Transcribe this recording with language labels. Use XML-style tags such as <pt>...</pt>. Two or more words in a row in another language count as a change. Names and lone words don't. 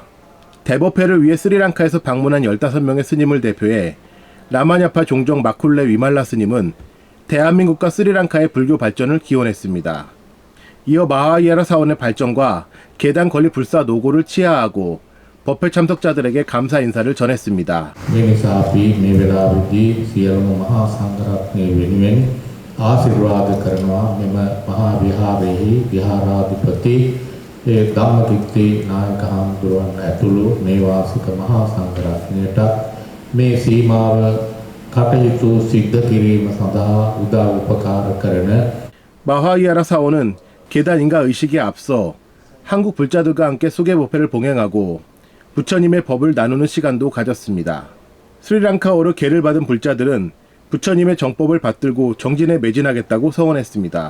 <ko>대법회를 위해 스리랑카에서 방문한 15명의 스님을 대표해 라마냐파 종정 마쿨레 위말라 스님은 대한민국과 스리랑카의 불교 발전을 기원했습니다. 이어 마하위하라 사원의 발전과 계단 건립 불사 노고를 치하하고 법회 참석자들에게 감사 인사를 전했습니다.</ko> <si>ආශිර්වාද කරනවා මෙම මහා විහාරයේ විහාරාධිපති ධම්මකිත්ති නායක හාමුදුරුවන් ඇතුළු මේ වාසික මහා සංඝරත්නයට මේ සීමාව කටයුතු සිද්ධ කිරීම සඳහා උදා උපකාර කරන</si> <ko>마하위하라 사원은 계단 인가 의식에 앞서 한국 불자들과 함께 소개 법회를 봉행하고 부처님의 법을 나누는 시간도 가졌습니다. 스리랑카어로 계를 받은 불자들은 부처님의 정법을 받들고 정진에 매진하겠다고 서원했습니다.</ko>